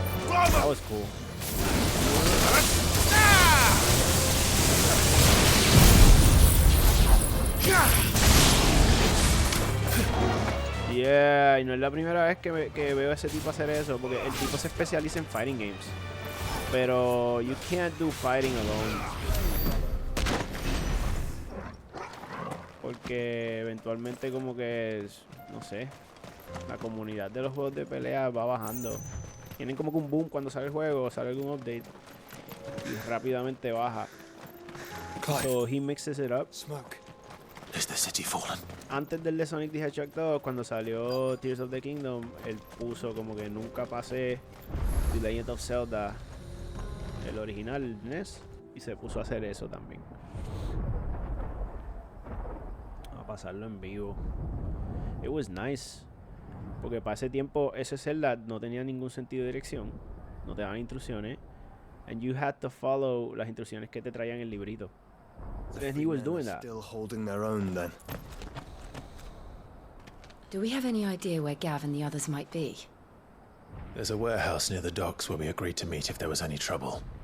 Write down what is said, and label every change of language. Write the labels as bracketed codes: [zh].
[en] That was cool. [es] Yeah, y no es la primera vez que veo a ese tipo hacer eso, porque el tipo se especializa en fighting games. [en] Pero you can't do fighting alone. [es] Porque eventualmente como que, no sé, la comunidad de los juegos de pelea va bajando. Tienen como que un boom cuando sale el juego, sale algún update y rápidamente baja. [en] So he mixes it up. Smoke. Is the city fallen? [es] Antes del de Sonic the Hedgehog 2, cuando salió Tears of the Kingdom, él puso como que nunca pasé The Legend of Zelda, el original, el NES, y se puso a hacer eso también. A pasarlo en vivo. [en] It was nice. [es] Porque para ese tiempo ese Zelda no tenía ningún sentido de dirección. No te daban instrucciones. [en] And you had to follow [es] las instrucciones que te traían en el librito. [en] And he was doing that. Still holding their own then. Do we have any idea where Gav and the others might be? There's a warehouse near the docks where we agreed to meet if there was any trouble.